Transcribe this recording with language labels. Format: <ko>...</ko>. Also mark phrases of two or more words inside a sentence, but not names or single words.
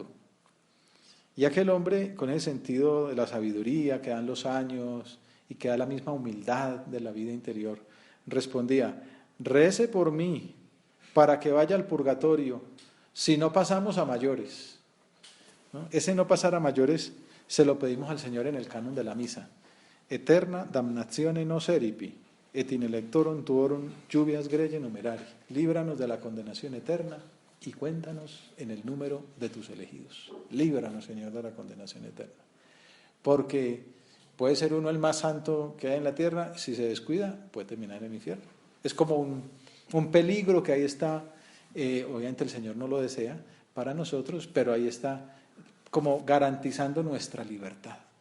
<es>Y aquel hombre, con el sentido de la sabiduría que dan los años y que da la misma humildad de la vida interior, respondía: rece por mí para que vaya al purgatorio, si no pasamos a mayores. ¿No? Ese no pasar a mayores se lo pedimos al Señor en el canon de la misa.</es> <la>Eterna damnatione nos eripi, et in electorum tuorum lluvias grege numerari.</la> <es>Líbranos de la condenación eterna y cuéntanos en el número de tus elegidos. Líbranos, Señor, de la condenación eterna. Porque puede ser uno el más santo que hay en la tierra, si se descuida, puede terminar en el infierno. Es como un peligro que ahí está. Obviamente el Señor no lo desea para nosotros, pero ahí está como garantizando nuestra libertad.</es>